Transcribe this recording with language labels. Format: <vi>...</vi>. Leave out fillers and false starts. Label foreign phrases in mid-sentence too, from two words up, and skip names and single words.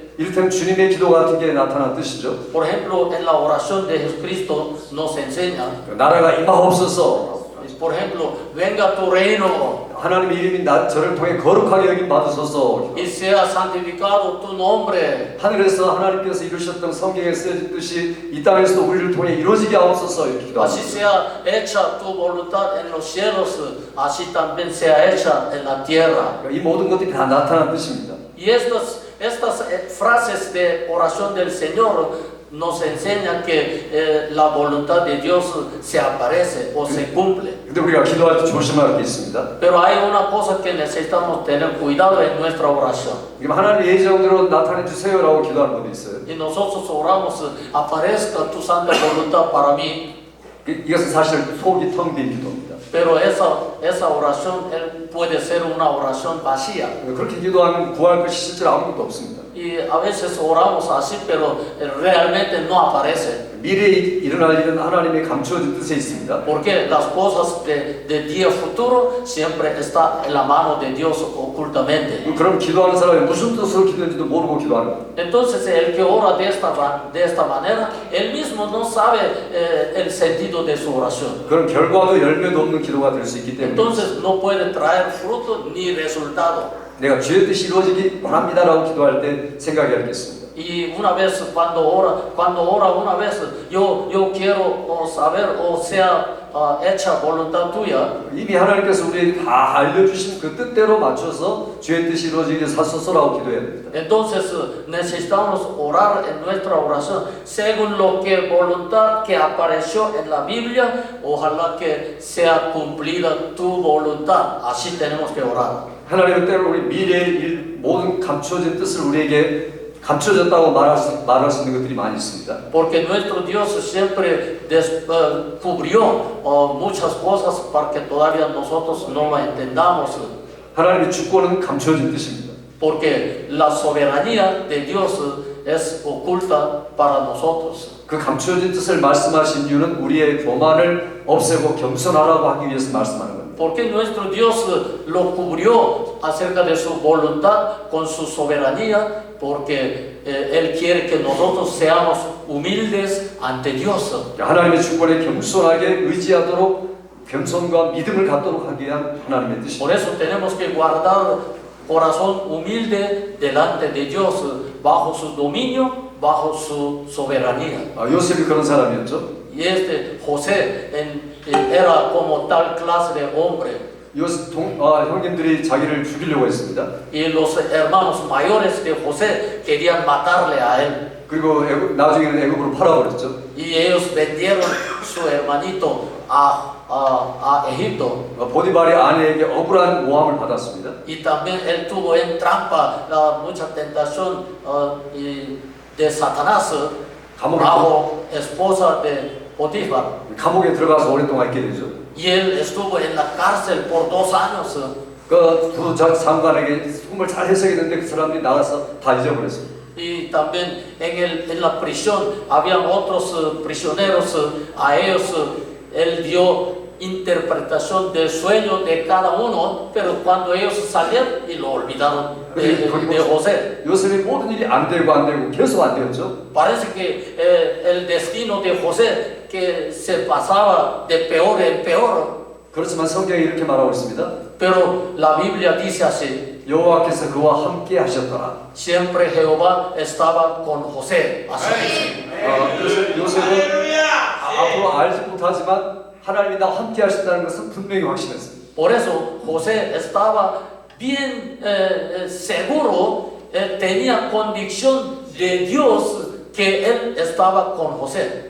<ko>이를테면 주님의 기도 같은 게 나타난 뜻이죠.</ko> <es>Por ejemplo, en la oración de Jesucristo nos enseña.</es> <ko>나라가 임하옵소서.</ko> <es>Por ejemplo, venga tu reino.</es> <ko>하나님의 이름이 저를 통해 거룩하게 여김 받으소서.</ko> <es>Y sea santificado tu nombre.</es> <ko>하늘에서 하나님께서 이루셨던 성경에 쓰여진 뜻이 이 땅에서도 우리를 통해 이루어지게 하옵소서 이렇게 Así 기도합니다.</ko> <es>sea hecha tu voluntad en los cielos, así también sea hecha en la tierra.</es> <ko>이 모든 것들이 다 나타난 뜻입니다.</ko> <es>Y estas frases de oración del Señor nos enseñan que la voluntad de Dios se aparece o se cumple.</es> <ko>근데 우리가 기도할 때 조심할 게 있습니다.</ko> <es>Pero hay una cosa que necesitamos tener cuidado en nuestra oración.</es> <ko>하나님의 예정대로 나타내 주세요라고 기도하는 분이 있어요.</ko> <es>Y nosotros oramos, aparezca tu santa voluntad para mí.</es> <ko>이것은 사실 속이 텅 빈 기도입니다.</ko> <es>Pero esa oración puede ser una oración vacía.</es> <ko>그렇게 기도하면 구할 것이 실제로 아무것도 없습니다.</ko> <es>Y a veces oramos así, pero realmente no aparece.</es> <ko>미래에 일어날 일은 하나님의 감추어진 뜻에 있습니다.</ko> <es>Porque las cosas del día futuro siempre está en la mano de Dios ocultamente.</es> <ko>그럼 기도하는 사람이 무슨 뜻으로 기도했는지도 모르고 기도하는 거예요.</ko> <es>Entonces el que ora de esta manera, él mismo no sabe el sentido de su oración.</es> <ko>그런 결과도 열매도 없는 기도가 될 수 있기 때문에</ko> <es>Entonces no puede traer fruto ni resultado.</es> <ko>내가 주의 뜻이 이루어지기 원합니다라고 기도할 때 생각해야겠습니다.</ko> <es>Y una vez cuando ora una vez, yo quiero saber o sea hecha voluntad tuya.</es> <ko>이미 하나님께서 우리에게 다 알려주신 그 뜻대로 맞춰서 주의 뜻이 이루어지기 하소서라고 기도해야 됩니다.</ko> <es>Entonces necesitamos orar en nuestra oración según lo que voluntad que apareció en la Biblia, ojalá que sea cumplida tu voluntad. Así tenemos que orar.</es> <ko>하나님은 때로 우리 미래의 일 모든 감추어진 뜻을 우리에게 감춰졌다고 말할 수 있는 것들이 많이 있습니다.</ko> <es>Porque nuestro Dios siempre cubrió muchas cosas para que todavía nosotros no lo entendamos.</es> <ko>하나님의 주권은 감춰진 뜻입니다.</ko> <es>porque la soberanía de Dios es oculta para nosotros.</es> <ko>그 감추어진 뜻을 말씀하신 이유는 우리의 교만을 없애고 겸손하라고 하기 위해서 말씀하는 겁니다.</ko> <es>Porque nuestro Dios lo cubrió acerca de su voluntad con su soberanía, porque Él quiere que nosotros seamos humildes ante Dios.</es> <ko>하나님의 주권에 겸손하게 의지하도록 겸손과 믿음을 갖도록 하기 위한 하나님의 뜻입니다.</ko> <es>Por eso tenemos que guardar corazón humilde delante de Dios, bajo su dominio, bajo su soberanía.</es> <ko>요셉이 그런 사람이었죠.</ko> <es>Y José era como tal clase de hombre.</es> <ko>형님들이 자기를 죽이려고 했습니다.</ko> <es>Y los hermanos mayores de José querían matarle a él.</es> <ko>그리고 나중에는 애굽으로 팔아버렸죠.</ko> <es>Y ellos vendieron su hermanito a Egipto.</es> <ko>보디발의 아내에게 억울한 모함을 받았습니다.</ko> <es>Y también él tuvo en trampa mucha tentación de Satanás bajo esposa de Potifar.</es> <ko>감옥에 들어가서 오랫동안 있게 되죠.</ko> <es>Y él estuvo en la cárcel por 2 años.</es> <ko>그 두 장관에게 정말 잘 해석했는데 그 사람들이 나가서 다 잊어버렸어요.</ko> <es>Y también en la prisión habían otros prisioneros, a ellos él dio interpretación del sueño de cada uno, pero cuando ellos salieron y lo olvidaron de José.</es> <ko>요셉이 모든 일이 안 되고 계속 안 되었죠.</ko> <es>Parece que el destino de José que se pasaba de peor en peor.</es> <ko>그렇지만 성경이 이렇게 말하고 있습니다.</ko> <es>Pero la Biblia dice así.</es> <ko>여호와께서 그와 함께 하셨더라.</ko> <es>Siempre Jehová estaba con José. Así dice.</es> <ko>그래서 요셉은 앞으로 알지 못하지만 하나님이 나와 함께 하신다는 것은 분명히 확신했습니다.</ko> <es>Por eso José estaba bien seguro, tenía convicción de Dios que él estaba con José.</es>